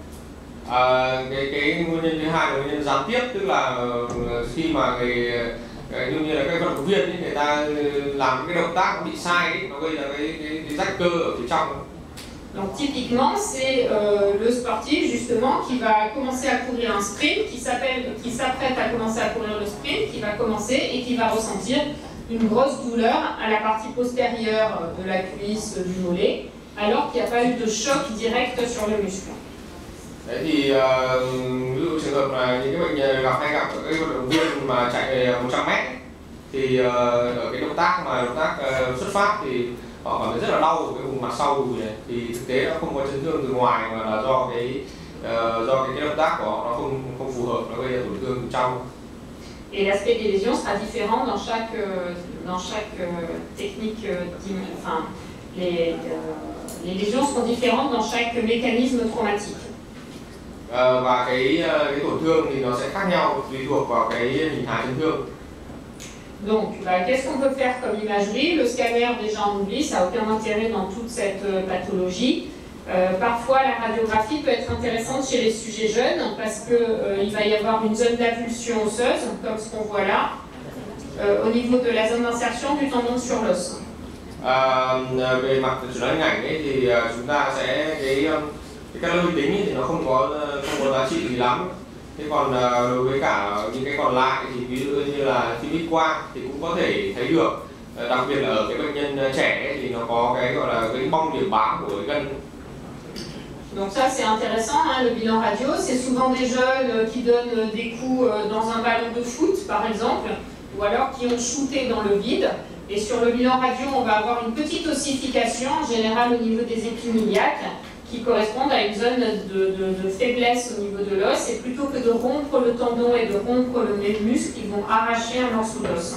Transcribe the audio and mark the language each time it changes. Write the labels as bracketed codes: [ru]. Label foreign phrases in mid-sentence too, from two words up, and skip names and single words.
[vi] Cái nguyên nhân thứ hai là nguyên nhân gián tiếp, tức là khi mà như là các vận động viên ấy, người ta làm cái động tác nó bị sai ấy, nó gây ra cái rách cơ ở phía trong. [fr] Donc typiquement, c'est le sportif justement qui va commencer à courir un sprint, qui s'apprête à commencer à courir le sprint, qui va commencer et qui va ressentir une grosse douleur à la partie postérieure de la cuisse, du mollet, alors qu'il n'y a pas eu de choc direct sur le muscle. [vi] Đấy thì ví dụ trường hợp là những cái bệnh nhân hay gặp cái vận động viên mà chạy 100 m thì ở cái động tác xuất phát thì họ cảm thấy rất là đau ở cái vùng mặt sau đùi này, thì thực tế nó không có chấn thương từ ngoài mà là do cái động tác của họ nó không phù hợp, nó gây ra tổn thương từ trong. [fr] Et l'aspect des lésions sera différent dans chaque technique, enfin les lésions seront différentes dans chaque mécanisme traumatique. [vi] Và cái tổn thương thì nó sẽ khác nhau tùy thuộc vào cái hình thái chấn thương. [fr] Donc, qu'est-ce qu'on peut faire comme imagerie? Le scanner, déjà on oublie, ça n'a aucun intérêt dans toute cette pathologie. Parfois, la radiographie peut être intéressante chez les sujets jeunes parce qu'il va y avoir une zone d'avulsion osseuse, comme ce qu'on voit là, au niveau de la zone d'insertion du tendon sur l'os. [vi] Về mặt chẩn đoán hình ảnh ấy, thì chúng ta sẽ cái các lưu tính thì nó không có giá trị gì lắm. Thế còn đối với cả những cái còn lại thì ví dụ như là phim X quang thì cũng có thể thấy được, đặc biệt là ở cái bệnh nhân trẻ ấy, thì nó có cái gọi là cái bong điểm bám của cái gân. [fr] Donc ça c'est intéressant, hein, le bilan radio, c'est souvent des jeunes qui donnent des coups dans un ballon de foot par exemple, ou alors qui ont shooté dans le vide. Et sur le bilan radio, on va avoir une petite ossification, en général au niveau des épimyliaques, qui correspondent à une zone de faiblesse au niveau de l'os, et plutôt que de rompre le tendon et de rompre le muscle, ils vont arracher un morceau d'os.